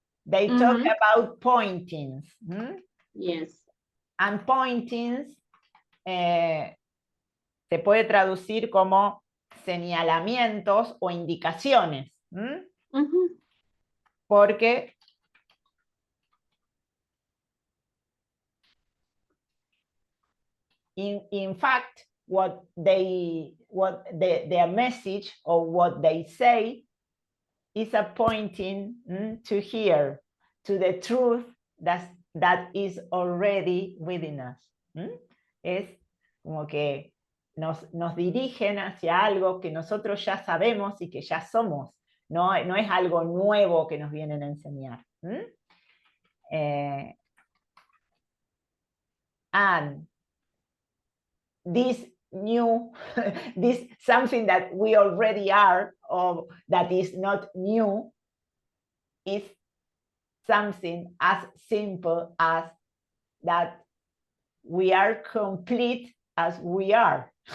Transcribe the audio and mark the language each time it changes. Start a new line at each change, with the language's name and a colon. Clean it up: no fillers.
English: They talk about pointings. Yes.
Spanish: And pointings se puede traducir como señalamientos o indicaciones.
English: Porque in fact, their message or what they say is a pointing to here, to the truth that is already within us.
Spanish: Es como que nos dirigen hacia algo que nosotros ya sabemos y que ya somos. No es algo nuevo que nos vienen a enseñar.
English: And this new, this something that we already are, or that is not new, is something as simple as that we are complete as we are.